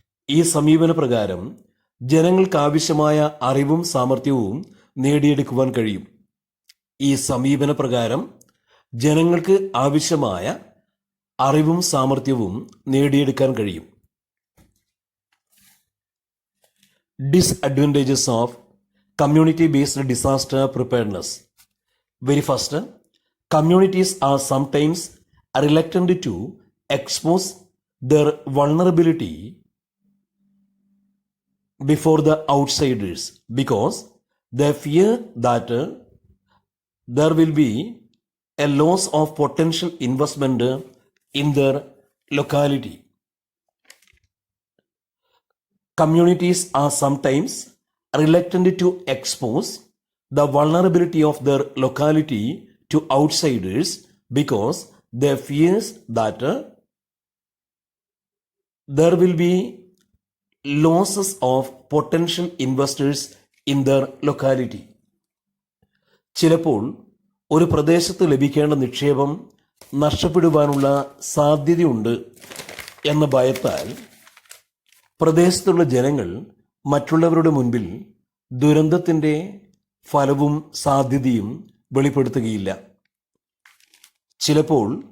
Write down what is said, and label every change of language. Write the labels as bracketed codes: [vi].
[ml] ഈ സമീപന പ്രകാരം ജനങ്ങൾക്ക് ആവശ്യമായ അറിവും സാമർഥ്യവും നേടിയെടുക്കുവാൻ കഴിയും. ഈ സമീപന പ്രകാരം ജനങ്ങൾക്ക് ആവശ്യമായ അറിവും സാമർഥ്യവും നേടിയെടുക്കാൻ കഴിയും. [en] Disadvantages of community-based disaster preparedness. Very first, communities are sometimes reluctant to expose their vulnerability before the outsiders because they fear that there will be a loss of potential investment in their locality. Communities are sometimes reluctant to expose the vulnerability of their locality to outsiders because they fear that there will be losses of potential investors in their locality. [ml] ചിലപ്പോൾ ഒരു പ്രദേശത്ത് ലഭിക്കേണ്ട നിക്ഷേപം നഷ്ടപ്പെടുവാനുള്ള സാധ്യതയുണ്ട് എന്ന ഭയത്താൽ പ്രദേശത്തുള്ള ജനങ്ങൾ മറ്റുള്ളവരുടെ മുൻപിൽ ദുരന്തത്തിൻ്റെ ഫലവും സാധ്യതയും വെളിപ്പെടുത്തുകയില്ല. ചിലപ്പോൾ